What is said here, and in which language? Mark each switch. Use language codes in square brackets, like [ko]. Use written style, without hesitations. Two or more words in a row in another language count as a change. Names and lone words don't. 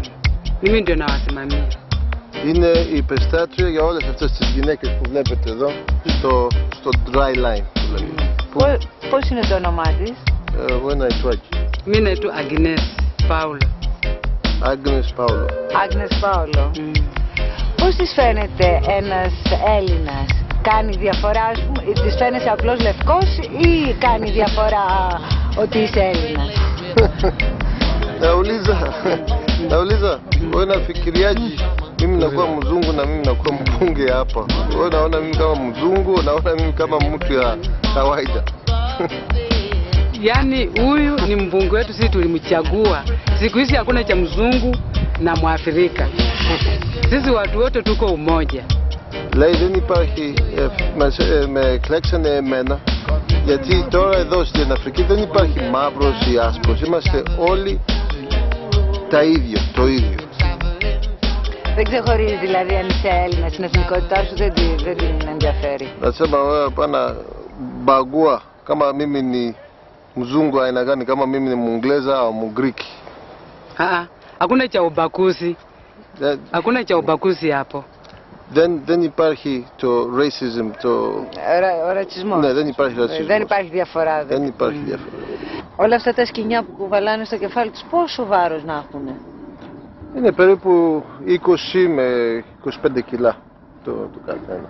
[sw] Mimi ndio nawasimamia. [el] Είναι η υπεστάτρια για όλες αυτές τις γυναίκες που βλέπετε εδώ στο [en] dry line [el] που λέμε. Πώς είναι το όνομά της? Εγώ ένα Ιτουάκι. [sw] Mimi naitwa Agnes Paulo. Agnes Paulo. Agnes Paulo. [el] Πώς της φαίνεται ένας Έλληνας? Κάνει διαφορά, της φαίνεσαι απλώς λευκός ή κάνει διαφορά ότι είσαι Έλληνας? [sw] Nauliza, wewe nafikiriaje mimi nakuwa mzungu na mimi nakuwa mbunge hapa? Wewe naona mimi kama mzungu, naona mimi kama mtu ya kawaida. Yaani huyu ni mbunge wetu, sisi tulimchagua. Siku hizi hakuna cha mzungu na Mwafrika. Sisi watu wote tuko umoja. [el] Λέει δεν υπάρχει, με εκλέξανε εμένα, γιατί τώρα εδώ στην Αφρική δεν υπάρχει μαύρος ή άσπρος, είμαστε όλοι τα ίδια, το ίδιο. Δεν ξεχωρίζει δηλαδή αν είσαι Έλληνας, την εθνικότητά σου δεν την ενδιαφέρει. [sw] Nasema wewe hapana bagua kama mimi ni mzungu aina gani, kama mimi ni Mwingereza au Mgriki. Hakuna cha ubaguzi. Hakuna cha ubaguzi hapo. [el] Δεν υπάρχει το racism, ο ρατσισμός. Ναι, δεν υπάρχει ρατσισμός. Δεν υπάρχει διαφορά. Δεν υπάρχει διαφορά. Όλα αυτά τα σκοινιά που κουβαλάνε στο κεφάλι τους, πόσο βάρος να έχουν? Είναι περίπου 20 με 25 κιλά το καθένα.